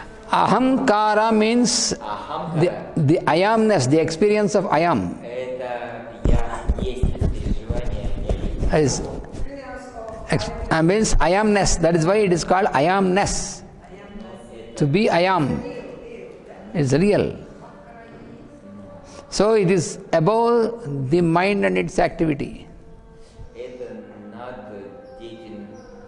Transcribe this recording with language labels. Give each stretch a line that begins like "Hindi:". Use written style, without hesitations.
English: Ahamkara means the I amness, the experience of I am.
Russian: Это я есть, переживание я есть.
English: Means I amness. That is why it is called I amness. To be I am is real. So it is above the mind and its activity.
Russian: Это над деятельностью.